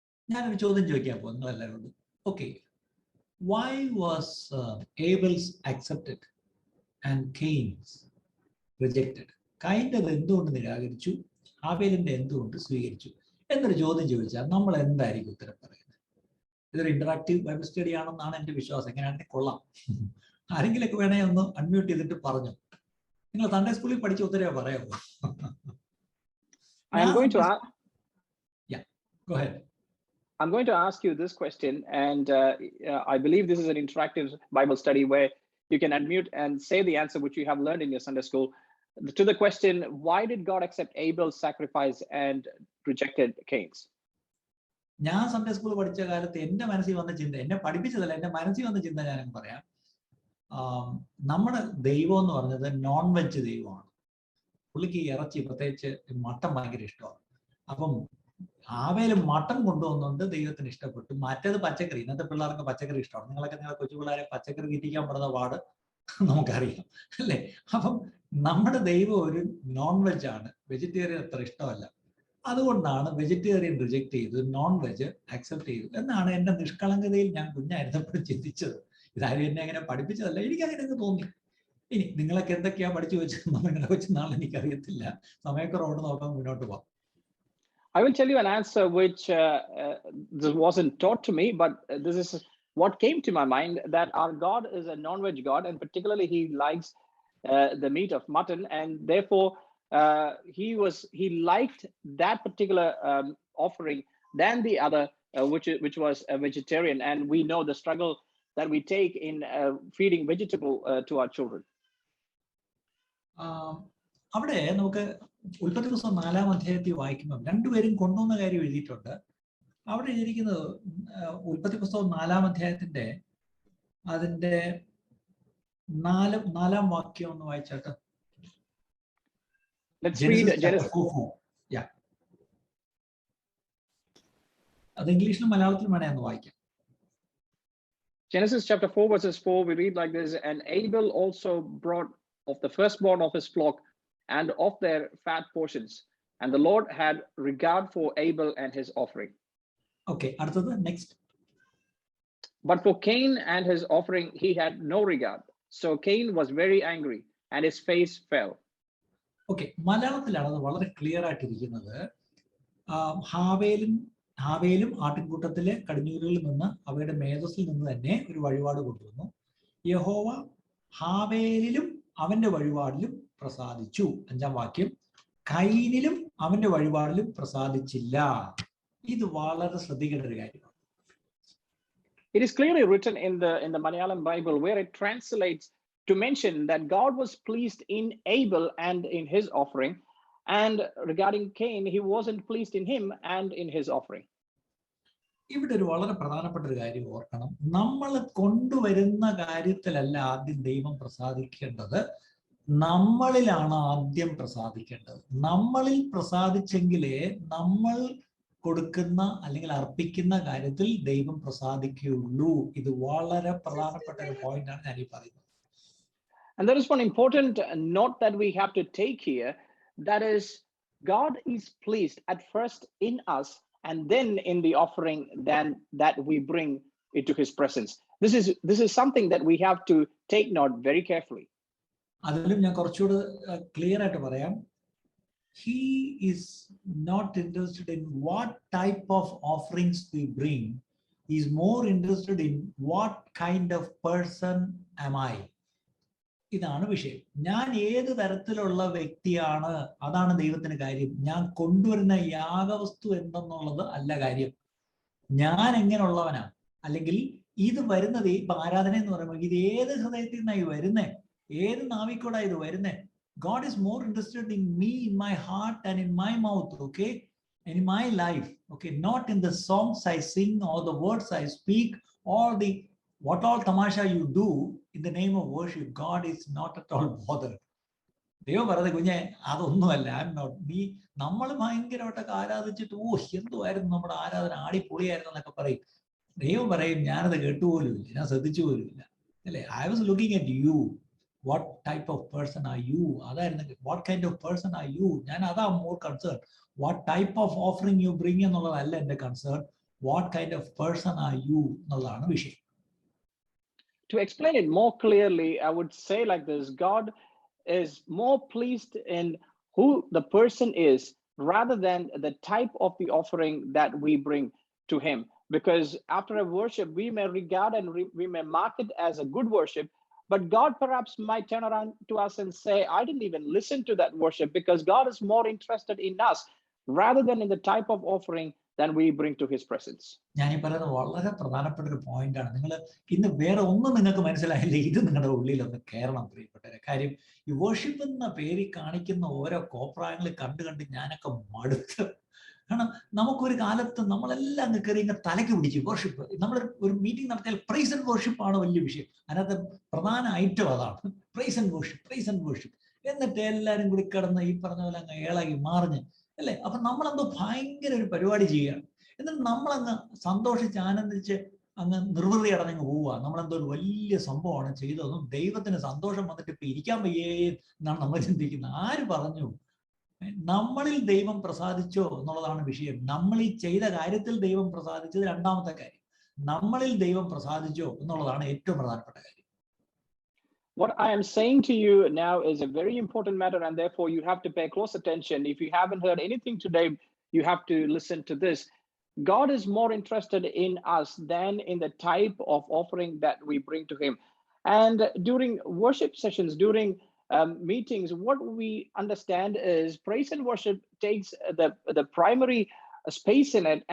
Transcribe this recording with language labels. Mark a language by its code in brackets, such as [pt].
[ml] ഞാനൊരു ചോദ്യം ചോദിക്കാൻ പോകും നിങ്ങളെല്ലാവരോടും. [en] Okay, why was Abel's accepted and Cain's rejected? [ml] കയീന്റേത് എന്തുകൊണ്ട് നിരാകരിച്ചു, ഹാബേലിന്റെ എന്തുകൊണ്ട് സ്വീകരിച്ചു എന്നൊരു ചോദ്യം ചോദിച്ചാൽ നമ്മൾ എന്തായിരിക്കും ഉത്തരം പറയുന്നത്? ഇതൊരു ഇന്ററാക്റ്റീവ് ബൈബിൾ സ്റ്റഡി ആണെന്നാണ് എൻ്റെ വിശ്വാസം. എങ്ങനെയാണെങ്കിൽ കൊള്ളാം. ആരെങ്കിലൊക്കെ വേണേ ഒന്ന് അൺമ്യൂട്ട് ചെയ്തിട്ട് പറഞ്ഞു. നിങ്ങൾ സൺഡേ സ്കൂളിൽ പഠിച്ച ഉത്തരവേ പറയാമോ? [en] I am going to ask. Yeah, go ahead. I'm going to ask you this question, and I believe this is an interactive Bible study where you can unmute and say the answer which you have learned in your Sunday school to the question, why did God accept Abel's sacrifice and rejected Cain's? [ml] ഞാൻ Sunday school പഠിച്ച കാലത്ത് എൻ്റെ മനസ്സിൽ വന്ന ചിന്ത, എന്നെ പഠിപ്പിച്ചതല്ല, എൻ്റെ മനസ്സിൽ വന്ന ചിന്ത ഞാനും പറയാം. നമ്മുടെ ദൈവം എന്ന് പറഞ്ഞത് നോൺ വെജ് ദൈവമാണ്. പുള്ളിക്ക് ഇറച്ചി, പ്രത്യേകിച്ച് മട്ടൻ ഭയങ്കര ഇഷ്ടമാണ്. അപ്പം ആവേലും മട്ടൻ കൊണ്ടുവന്നുകൊണ്ട് ദൈവത്തിന് ഇഷ്ടപ്പെട്ടു. മറ്റേത് പച്ചക്കറി. ഇന്നത്തെ പിള്ളേർക്ക് പച്ചക്കറി ഇഷ്ടമാണ്. നിങ്ങളൊക്കെ നിങ്ങളെ കൊച്ചു പിള്ളേരെ പച്ചക്കറി തീറ്റിക്കാൻ പെടുന്ന പാട് നമുക്കറിയാം, അല്ലേ? അപ്പം നമ്മുടെ ദൈവം ഒരു നോൺ വെജ് ആണ്. വെജിറ്റേറിയൻ അത്ര ഇഷ്ടമല്ല. അതുകൊണ്ടാണ് വെജിറ്റേറിയൻ റിജക്ട് ചെയ്തു, നോൺ വെജ് അക്സെപ്റ്റ് ചെയ്തു എന്നാണ് എൻ്റെ നിഷ്കളങ്കതയിൽ ഞാൻ കുഞ്ഞായിരുന്നപ്പോഴും ചിന്തിച്ചത്. ഇതാരും എന്നെ അങ്ങനെ പഠിപ്പിച്ചതല്ല, എനിക്ക് അങ്ങനെ തോന്നി. ഇനി നിങ്ങളൊക്കെ എന്തൊക്കെയാ പഠിച്ചു വെച്ചത് നിങ്ങളെ വെച്ച് നാളെ എനിക്കറിയത്തില്ല. സമയക്കുറവുണ്ട്, നോക്കാൻ മുന്നോട്ട് പോകാം. [en] I will tell you an answer which this wasn't taught to me, but this is what came to my mind, that our God is a non-veg God, and particularly he likes the meat of mutton, and therefore he liked that particular offering than the other, which was a vegetarian. And we know the struggle that we take in feeding vegetable to our children. [ml] അവിടെ നമുക്ക് ഉൽപ്പത്തി പുസ്തകം 4-ാം അധ്യായത്തിൽ വായിക്കുമ്പോൾ രണ്ടുപേരും കൊണ്ടുവന്ന കാര്യം എഴുതിയിട്ടുണ്ട്. അവിടെ എഴുതിയിരിക്കുന്നത് ഉൽപ്പത്തി പുസ്തകം 4-ാം അധ്യായത്തിന്റെ അതിന്റെ 4-ാം വാക്യം ഒന്ന് വായിച്ചാട്ടെ. [en] Let's read Genesis. Yeah. [ml] അത് ഇംഗ്ലീഷിലും മലയാളത്തിലും വേണേ ഒന്ന് വായിക്കാം. [en] Genesis chapter 4 verses 4, we read like this: and Abel also brought of the firstborn of his flock and of their fat portions, and the Lord had regard for Abel and his offering. [ml] Okay, അടുത്തത് [en] next. But for Cain and his offering he had no regard. So Cain was very angry and his face fell. [ml] Okay, മലയാളത്തിലാണ് അത് വളരെ clear ആയിട്ടിരിക്കുന്നത്. ഹാവേലും ആട്ടിൻകൂട്ടത്തിലെ കടിഞ്ഞൂലുകളിൽ നിന്ന് അവയുടെ മേധസ്സിൽ നിന്ന് തന്നെ ഒരു വഴിപാട് കൊണ്ടുവന്നു. യഹോവ ഹാവേലിലും അവന്റെ വഴിപാടിലും പ്രസാദിച്ചു. 5-ാം വാക്യം. കൈനിലും അവന്റെ വഴിപാടിലും പ്രസാദിച്ചില്ല. ഇത് വളരെ ശ്രദ്ധിക്കേണ്ട ഒരു കാര്യമാണ്. [en] It is clearly written in the Malayalam Bible, where it translates to mention that God was pleased in Abel and in his offering, and regarding Cain, he wasn't pleased in him and in his offering. [ml] ഇവിടെ ഒരു വളരെ പ്രധാനപ്പെട്ട ഒരു കാര്യം ഓർക്കണം. നമ്മൾ കൊണ്ടുവരുന്ന കാര്യത്തിലല്ല ആദ്യം ദൈവം പ്രസാദിക്കേണ്ടത്, നമ്മളിലാണ് ആദ്യം പ്രസാദിക്കേണ്ടത്. നമ്മളിൽ പ്രസാദിച്ചെങ്കിലേ നമ്മൾ കൊടുക്കുന്ന അല്ലെങ്കിൽ അർപ്പിക്കുന്ന കാര്യത്തിൽ ദൈവം പ്രസാദിക്കുകയുള്ളൂ. ഇത് വളരെ പ്രധാനപ്പെട്ട ഒരു പോയിന്റ് ആണ് ഞാൻ ഈ പറയുന്നത്. [en] And there is one important note that we have to take here, that is, God is pleased at first in us and then in the offering then that we bring into his presence. This is something that we have to take note very carefully. [ml] അതിലും ഞാൻ കുറച്ചുകൂടെ clear ആയിട്ട് പറയാം. [en] He is not interested in what type of offerings we bring. He is more interested in what kind of person am I. [ml] ഇതാണ് വിഷയം. ഞാൻ ഏത് തരത്തിലുള്ള വ്യക്തിയാണ്, അതാണ് ദൈവത്തിന് കാര്യം. ഞാൻ കൊണ്ടുവരുന്ന യാഗവസ്തു എന്തെന്നുള്ളത് അല്ല കാര്യം. ഞാൻ എങ്ങനെയുള്ളവനാണ്, അല്ലെങ്കിൽ ഇത് വരുന്നത് ഇപ്പൊ ആരാധന എന്ന് പറയുമ്പോൾ ഇത് ഏത് ഹൃദയത്തിൽ നിന്നായി വരുന്നേ, ഏത് നാവിക്കൂടാ ഇത് വരുന്നേ. [en] God is more interested in me, in my heart and in my mouth, okay, and in my life, okay, not in the songs I sing or the words I speak or the what all tamasha you do in the name of worship. God is not at all bothered. [ml] ദൈവം പറയുന്നത് കുഞ്ഞെ അതൊന്നുമല്ല. [en] I'm not. [ml] നമ്മൾ ഭയങ്കരമായിട്ടൊക്കെ ആരാധിച്ചിട്ട് എന്തുമായിരുന്നു നമ്മുടെ ആരാധന, ആടിപ്പൊളിയായിരുന്നു എന്നൊക്കെ പറയും. ദൈവം പറയും ഞാനത് കേട്ടുപോലുമില്ല, ഞാൻ ശ്രദ്ധിച്ചു പോലുമില്ല, അല്ലേ? [en] I was looking at you. What type of person are you? What kind of person are you? [ml] ഞാൻ അതാ [en] more concerned. What type of offering you bring [ml] എന്നുള്ളതല്ല എൻ്റെ [en] concern. What kind of person are you [ml] എന്നുള്ളതാണ് വിഷയം. [en] To explain it more clearly, I would say like this: God is more pleased in who the person is rather than the type of the offering that we bring to him. Because after a worship, we may regard and we may mark it as a good worship, but God perhaps might turn around to us and say, I didn't even listen to that worship, because God is more interested in us rather than in the type of offering that we bring to his presence. [ml] ഞാൻ ഈ പറയുന്നത് വളരെ പ്രധാനപ്പെട്ട ഒരു പോയിന്റാണ്. നിങ്ങൾ ഇന്ന് വേറെ ഒന്നും നിങ്ങൾക്ക് മനസ്സിലായില്ല, ഇത് നിങ്ങളുടെ ഉള്ളിലൊന്ന് കയറണം പ്രിയപ്പെട്ടവരെ. കാര്യം ഈ വർഷിപ്പ് എന്ന പേരിൽ കാണിക്കുന്ന ഓരോ കോപ്രായങ്ങൾ കണ്ട് കണ്ട് ഞാനൊക്കെ മടുത്ത്. കാരണം നമുക്കൊരു കാലത്ത് നമ്മളെല്ലാം അങ്ങ് കയറി ഇങ്ങനെ തലയ്ക്ക് പിടിച്ചു വർഷിപ്പ്. നമ്മൾ ഒരു മീറ്റിംഗ് നടത്തിയാൽ പ്രൈസ് ആൻഡ് വർഷിപ്പ് ആണ് വലിയ വിഷയം. അതിനകത്ത് പ്രധാന ഐറ്റം അതാണ്, price and worship, price and worship. എന്നിട്ട് എല്ലാവരും കൂടി കിടന്ന് ഈ പറഞ്ഞ പോലെ അങ്ങ് ഏളായി മാറിഞ്ഞ് അല്ലേ. അപ്പൊ നമ്മളെന്തോ ഭയങ്കര ഒരു പരിപാടി ചെയ്യുകയാണ്. എന്നിട്ട് നമ്മളങ്ങ് സന്തോഷിച്ച് ആനന്ദിച്ച് അങ്ങ് നിർവൃതി അടഞ്ഞങ്ങ് പോവുക. നമ്മളെന്തോ ഒരു വലിയ സംഭവമാണ് ചെയ്തതും ദൈവത്തിന് സന്തോഷം വന്നിട്ട് ഇപ്പൊ ഇരിക്കാൻ വയ്യേ എന്നാണ് നമ്മൾ ചിന്തിക്കുന്നത്. ആര് പറഞ്ഞു? നമ്മളിൽ ദൈവം പ്രസാദിച്ചോ എന്നുള്ളതാണ് വിഷയം. നമ്മൾ ഈ ചെയ്ത കാര്യത്തിൽ ദൈവം പ്രസാദിച്ചത് രണ്ടാമത്തെ കാര്യം. നമ്മളിൽ ദൈവം പ്രസാദിച്ചോ എന്നുള്ളതാണ് ഏറ്റവും പ്രധാനപ്പെട്ട കാര്യം. [en] What I am saying to you now is a very important matter, and therefore you have to pay close attention. If you haven't heard anything today, you have to listen to this. God is more interested in us than in the type of offering that we bring to him. And during worship sessions, during meetings, what we understand is praise and worship takes the primary space in it.